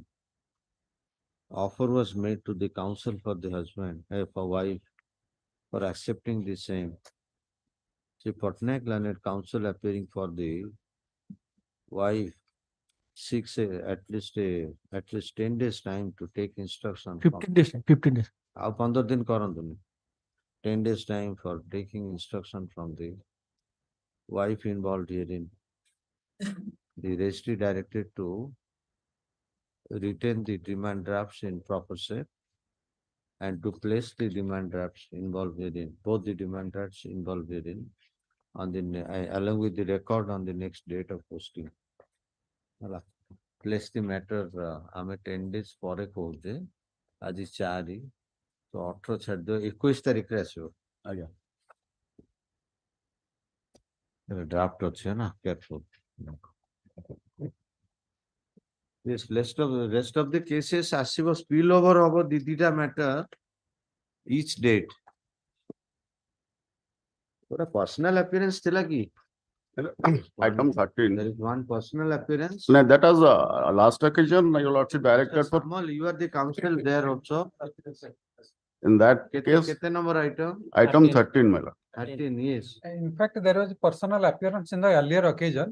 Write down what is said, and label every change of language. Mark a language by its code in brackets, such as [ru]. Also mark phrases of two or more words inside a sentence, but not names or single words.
[en] Offer was made to the counsel for the husband, for wife, for accepting the same. Sri Patnaik learned counsel appearing for the wife seeks at least 10 days time to take instruction. 15 days, 15 days. [or] ଆଉ 15 ଦିନ କରନ୍ତୁନି. [en] 10 days time for taking instruction from the wife involved herein. The registry directed to retain the demand drafts in proper shape and to place the demand drafts involved herein, both the demand drafts involved herein, on the along with the record on the next date of posting. [or] ହେଲା. [en] Place the matter [or] ଆମେ [en] 10 days [or] ପରେ କହୁଛେ, ଆଜି 4 ତ 18 ଛାଡିଦିଅ, 21 ତାରିଖରେ ଆସିବ. ଆଜ୍ଞା ଡ୍ରାଫ୍ଟ ଅଛି ନା, କେୟାରଫୁଲ. [en] This rest of the cases ଆସିବ spill over [or] ହବ ଦିଟା [en] matter each date. [or] ଗୋଟେ [en] personal appearance [or] ଥିଲା କି? [en] Item 13. There is one personal appearance. No, that was last occasion, your lordship directed for, Samal, you are the counsel there also. in that case, [or] Kete [en] number item? item 13, my lord. 13, yes. In fact, there was personal appearance in the earlier occasion.